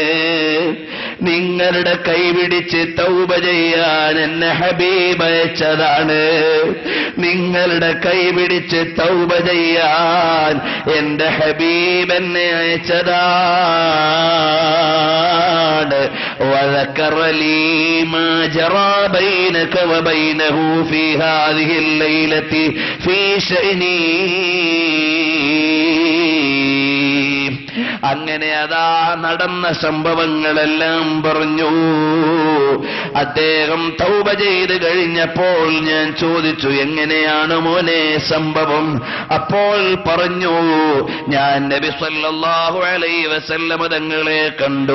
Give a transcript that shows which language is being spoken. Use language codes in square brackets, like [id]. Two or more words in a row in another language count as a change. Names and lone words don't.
[ml] നിങ്ങളുടെ കൈപിടിച്ച് തൗബ ചെയ്യാൻ എന്നെ ഹബീബ് അയച്ചതാണ്. നിങ്ങളുടെ കൈപിടിച്ച് തൗബ ചെയ്യാൻ എന്റെ ഹബീബ് എന്നെ അയച്ചതാണ്. [ar] وذكر لي ما جرى بينك وبينه في هذه الليلة في شأني. [ml] അങ്ങനെ അതാ നടന്ന സംഭവങ്ങളെല്ലാം പറഞ്ഞു. അദ്ദേഹം തൗബ ചെയ്ത് കഴിഞ്ഞപ്പോൾ ഞാൻ ചോദിച്ചു, എങ്ങനെയാണ് മോനെ സംഭവം? അപ്പോൾ പറഞ്ഞു, ഞാൻ നബി [ar] صلى الله عليه وسلم [ml] തങ്ങളെ കണ്ടു.